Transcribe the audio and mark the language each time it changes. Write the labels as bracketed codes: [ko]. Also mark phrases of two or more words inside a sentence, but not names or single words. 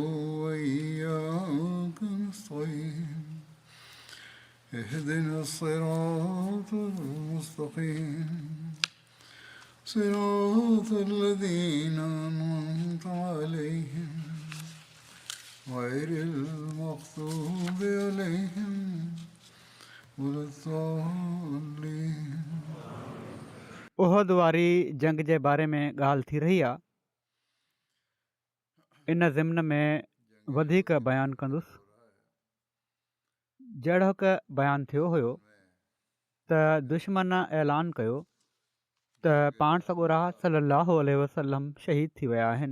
[ar] وإياك نستعين اهدنا الصراط المستقيم صراط الذين أنعمت عليهم غير المغضوب عليهم ولا الضالين. [sd] उहद वारी जंग जे बारे में ॻाल्हि थी रही आहे. इन ज़िम्न में वधीक बयानु कंदुसि. जहिड़ो हिकु बयानु थियो हुयो त दुश्मन ऐलान कयो त पाण सॻोरा सलाहु वसलम शहीद थी विया आहिनि.